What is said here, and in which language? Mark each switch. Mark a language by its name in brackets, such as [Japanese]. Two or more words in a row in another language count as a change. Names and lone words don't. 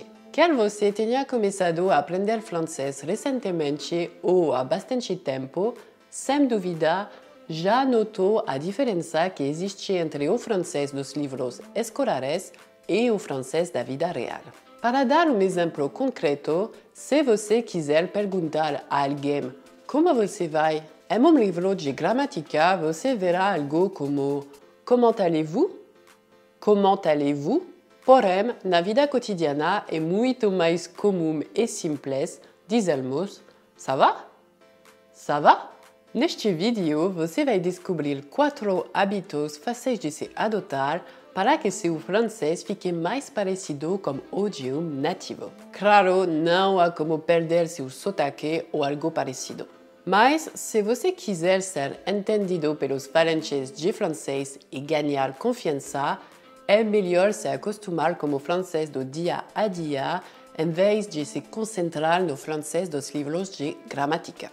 [Portuguese] Quer você tenha começado a aprender francês recentemente ou há bastante tempo, sem dúvida, já notou a diferença que existe entre o francês dos livros escolares e o francês da vida real. Para dar um exemplo concreto, se você quiser perguntar a alguém como você vai, em um livro de gramática você verá algo como [French] Comment allez-vous? Comment allez-vous? [Portuguese] Porém, na vida cotidiana é muito mais comum e simples dizermos [French] Ça va? Ça va? [Portuguese] Neste vídeo, você vai descobrir 4 hábitos fáceis de se adotar para que seu francês fique mais parecido com o de um nativo. Claro, não há como perder seu sotaque ou algo parecido. Mas, se você quiser ser entendido pelos falantes de francês e ganhar confiança, é melhor se acostumar com o francês do dia a dia em vez de se concentrar no francês dos livros de gramática.